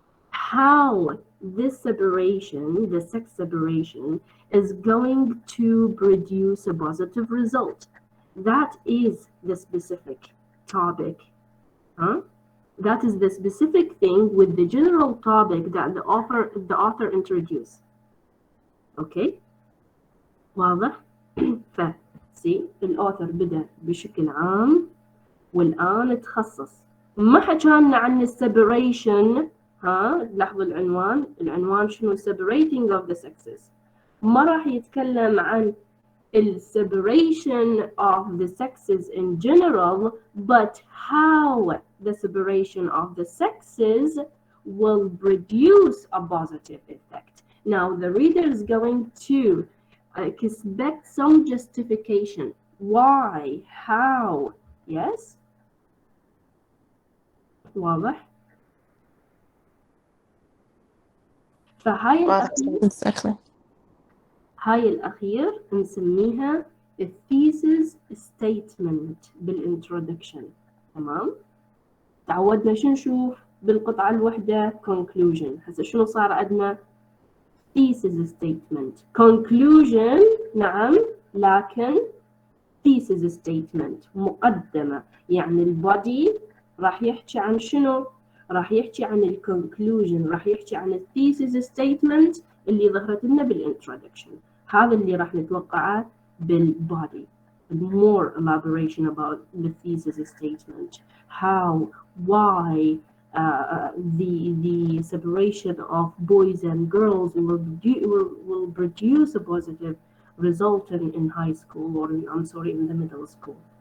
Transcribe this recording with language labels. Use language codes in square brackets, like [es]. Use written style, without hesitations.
[en] How this separation, the sex separation, is going to produce a positive result. That is the specific topic. Huh? That is the specific thing with the general topic that the author introduced. Okay. [ar] واضح؟ فسي الأوثر بدأ بشكل عام والآن تخصص. ما حكالنا عن السيبريشن. ها لاحظوا العنوان شنو؟ [en] separating of the sexes. [ar] ما راح يتكلم عن [en] separation of the sexes in general, but how the separation of the sexes will produce a positive effect. Now, the reader is going to expect some justification. Why? How? Yes? [ar] واضح؟ فهاي واضح. الأخير [en] Exactly. [ar] هاي الأخير نسميها الثيسز statement بالintroduction. تمام؟ تعودنا شو نشوف بالقطعة الوحدة conclusion. هسه شنو صار عندنا؟ thesis statement. conclusion نعم، لكن thesis statement مقدمة. يعني البودي راح يحكي عن شنو؟ راح يحكي عن الكونكلوجن، راح يحكي عن الثيسيس ستيتمنت اللي ظهرت لنا بالintroduction. هذا اللي راح نتوقعه بالبودي. [en] More elaboration about the thesis statement. How, why the separation of boys and girls will produce a positive result in high school or in the middle school.